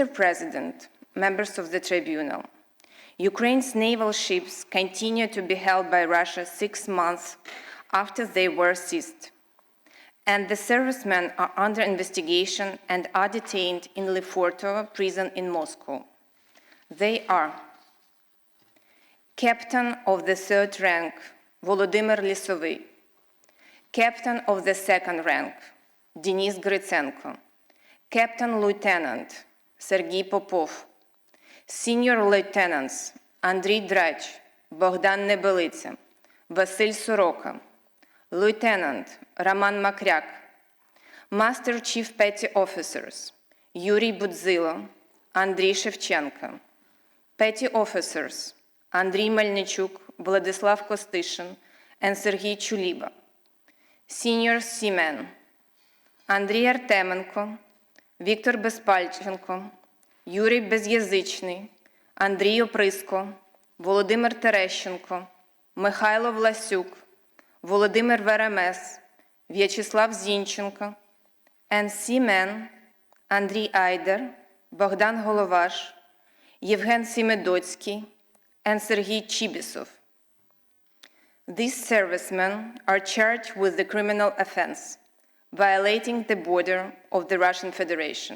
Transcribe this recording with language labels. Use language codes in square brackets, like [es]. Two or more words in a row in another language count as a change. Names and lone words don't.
[en] President, members of the tribunal, Ukraine's naval ships continue to be held by Russia 6 months after they were seized, and the servicemen are under investigation and are detained in Lefortovo prison in Moscow. They are Captain of the 3rd rank, Volodymyr Lisovy, Captain of the 2nd rank, Denis Gritsenko, Captain Lieutenant, Sergei Popov, Senior Lieutenants, Andriy Drach, Bogdan Nebelitsa, Vasil Soroka, Lieutenant, Roman Makryak, Master Chief Petty Officers, Yuri Budzilo, Andriy Shevchenko, Petty Officers, Andriy Melnichuk, Vladislav Kostyshin, and Sergei Chuliba, Senior Seamen, Andriy Artemenko, Viktor Bespalchenko, Yuri Bezязичний, Андрій Оприско, Володимир Терещенко, Михайло Власюк, Володимир Веремес, В'ячеслав Зінченко, and seamen Андрій Айдер, Богдан Головаш, Євген Семидоцький, and Sergei Chibisov. These servicemen are charged with the criminal offense, violating the border of the Russian Federation.